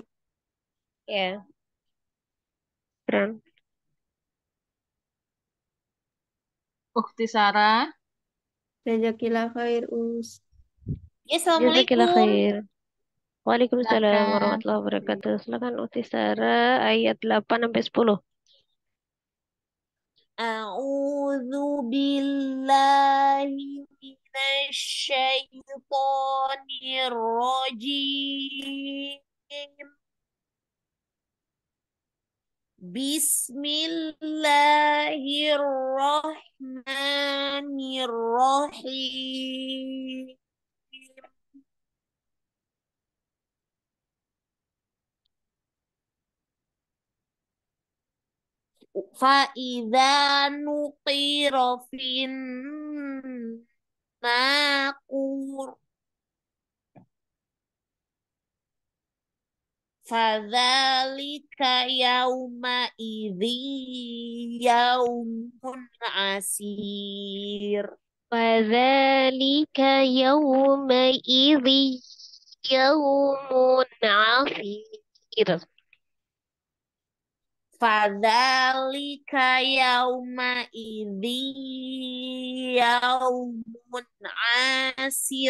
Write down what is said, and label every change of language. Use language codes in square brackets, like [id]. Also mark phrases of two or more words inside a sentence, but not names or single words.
[id] Ya. Keren. Ukti Sarah. [ar] جزاك الله خير, Us. [id] Ya, [ar] Jazakillah Assalamualaikum. خير وعليكم السلام [id] Silakan. [ar] ورحمة الله وبركاته. [id] Silakan Uti Sarah ayat 8 sampai 10. [ar] أعوذ بالله من الشيطان الرجيم. Bismillahirrahmanirrahim. فإذا نقر في الناقور فذلك يومئذ يوم عسير. فذلك يومئذ يوم عسير. فذلك يومئذ يوم عسير.